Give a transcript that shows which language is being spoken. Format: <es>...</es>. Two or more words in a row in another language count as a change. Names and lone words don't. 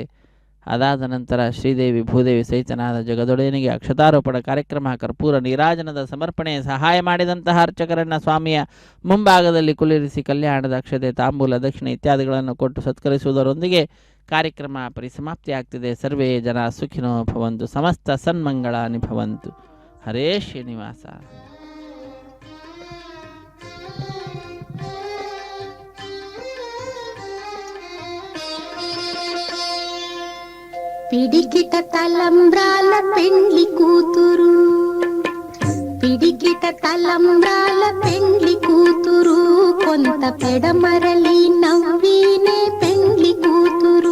<kn>ಅದಾದ ನಂತರ ಶ್ರೀದೇವಿ ಭೂದೇವಿ ಸಹಿತನಾದ ಜಗದೊಡೆಯನಿಗೆ ಅಕ್ಷತಾರೋಪಣ ಕಾರ್ಯಕ್ರಮ, ಕರ್ಪೂರ ನೀರಾಜನದ ಸಮರ್ಪಣೆ, ಸಹಾಯ ಮಾಡಿದಂತಹ ಅರ್ಚಕರನ್ನು ಸ್ವಾಮಿಯ ಮುಂಭಾಗದಲ್ಲಿ ಕುಳ್ಳಿರಿಸಿ ಕಲ್ಯಾಣದ ಅಕ್ಷತೆ, ತಾಂಬೂಲ, ದಕ್ಷಿಣೆ ಇತ್ಯಾದಿಗಳನ್ನು ಕೊಟ್ಟು ಸತ್ಕರಿಸುವುದರೊಂದಿಗೆ ಕಾರ್ಯಕ್ರಮ ಪರಿಸಮಾಪ್ತಿಯಾಗ್ತಿದೆ.</kn> <sa>ಸರ್ವೇ ಜನ ಸುಖಿನೋ ಭವಂತು, ಸಮಸ್ತ ಸನ್ಮಂಗಳಾನಿ ಭವಂತು.</sa> <kn>ಹರೇ ಶ್ರೀನಿವಾಸ.</kn> <te>పిడికిట తలంబ్రాల పెండ్లి కూతురు, పిడికిట తలంబ్రాల పెండ్లి కూతురు, కొంత పెడమరలి నవ్వీనే పెండ్లి కూతురు.</te>